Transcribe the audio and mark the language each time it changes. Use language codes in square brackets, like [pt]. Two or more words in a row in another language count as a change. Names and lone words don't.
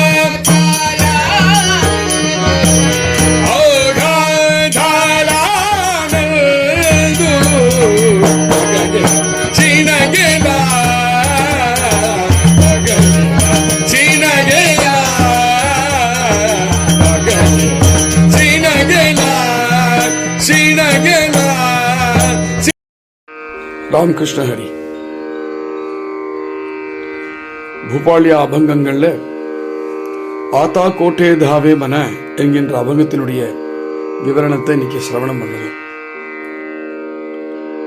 [mr] अवघा झाला नंदू, शीन गेला, शीन गेला, शीन गेला, शीन गेला. [ta] ராமகிருஷ்ண ஹரி. பூபாலியா அபங்கங்கள்ல [mr] आता कोठे धावे मन [ta] என்கின்ற அபங்கத்தினுடைய விவரணத்தை இன்னைக்கு சிரவணம் பண்ணுவோம்.